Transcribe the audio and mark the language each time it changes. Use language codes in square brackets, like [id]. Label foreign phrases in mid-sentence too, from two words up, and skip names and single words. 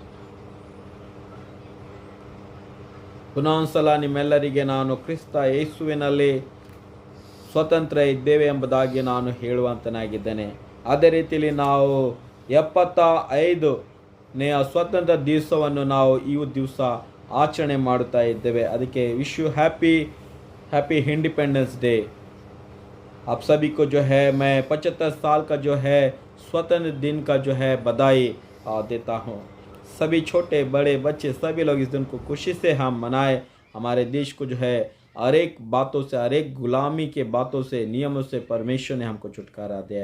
[kn] ಪುನಃ ಒಂದ್ಸಲ ನಿಮ್ಮೆಲ್ಲರಿಗೆ ನಾನು ಕ್ರಿಸ್ತ ಯೇಸುವಿನಲ್ಲಿ ಸ್ವತಂತ್ರ ಇದ್ದೇವೆ ಎಂಬುದಾಗಿ ನಾನು ಹೇಳುವಂತನಾಗಿದ್ದೇನೆ. ಅದೇ ರೀತಿಯಲ್ಲಿ ನಾವು 75ನೇ ಸ್ವತಂತ್ರ ದಿವಸವನ್ನು ನಾವು ಈ ದಿವಸ ಆಚರಣೆ ಮಾಡುತ್ತಾ ಇದ್ದೇವೆ. [en] ಅದಕ್ಕೆ wish you happy independence day. [hi] आप सभी को जो है मैं 75 साल का जो है स्वतंत्र दिन का जो है बधाई देता हूँ. सभी छोटे बड़े बच्चे सभी लोग इस दिन को खुशी से हम मनाएं. हमारे देश को जो है हर एक बातों से, हर एक गुलामी के बातों से, नियमों से परमेश्वर ने हमको छुटकारा दिया है.